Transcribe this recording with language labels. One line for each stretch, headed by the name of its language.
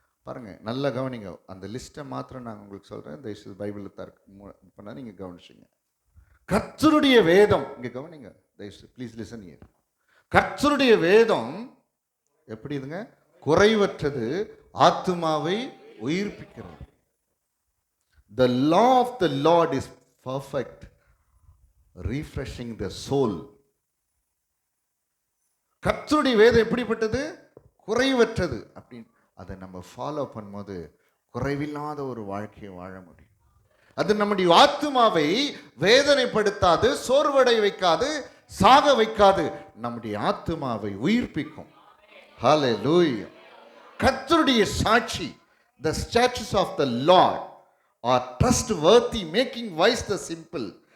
Tamil: பாருங்க, நல்லா கவனிங்க. அந்த லிஸ்ட்டை மாத்திரம் நான் உங்களுக்கு சொல்றேன். தயவுசெய்து பைபிளில் பண்ணா நீங்க கவனிச்சிங்க. கர்த்தருடைய வேதம், இங்க கவனிங்க தயவுசெய்து,
English: Please listen here.
Tamil: கர்த்தருடைய வேதம் எப்படி இதுங்க? குறைவற்றது, ஆத்துமாவை உயிர்ப்பிக்கிறது.
English: The law of the Lord is perfect, refreshing the soul.
Tamil: கர்த்தருடைய வேதம் எப்படிப்பட்டது? குறைவற்றது. அப்படின்னு அதை நம்ம ஃபாலோ பண்ணும்போது குறைவில்லாத ஒரு வாழ்க்கையை வாழ முடியும். அது நம்முடைய ஆத்துமாவை வேதனைப்படுத்தாது, சோர்வடை வைக்காது, சாக வைக்காது. நம்முடைய ஆத்துமாவை உயிர்ப்பிக்கும். ஹல்லேலூயா. கர்த்தருடைய சாட்சி,
English: the statutes of the Lord are trustworthy, making wise the simple.